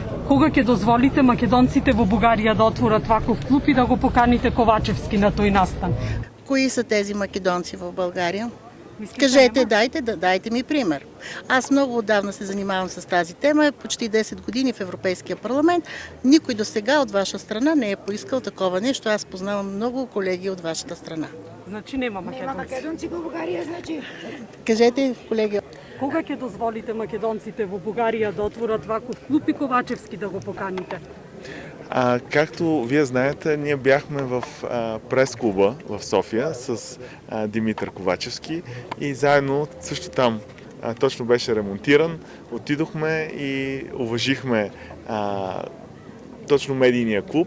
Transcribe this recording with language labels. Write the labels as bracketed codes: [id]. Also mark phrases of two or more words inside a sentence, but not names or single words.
[mk] Кога ќе дозволите македонците во Бугарија да отворат ваков клуб и да го поканите Ковачевски на тој настан? [bg] Кои са тези македонци в България? Мислите, Кажете, [mk] нема? [bg] дайте ми пример. Аз много отдавна се занимавам с тази тема, почти 10 години в Европейския парламент. Никой до сега от ваша страна не е поискал такова нещо. Аз познавам много колеги от вашата страна. [mk] Значи нема македонци. Македонци во Бугарија, значи. Кажете, колеги. Кога ќе дозволите македонците во Бугарија да отворат ваков клуб и Ковачевски да го поканите? [bg] Както вие знаете, ние бяхме в прес-клуба в София с Димитър Ковачевски и заедно също там точно беше ремонтиран. Отидохме и уважихме точно медийния клуб.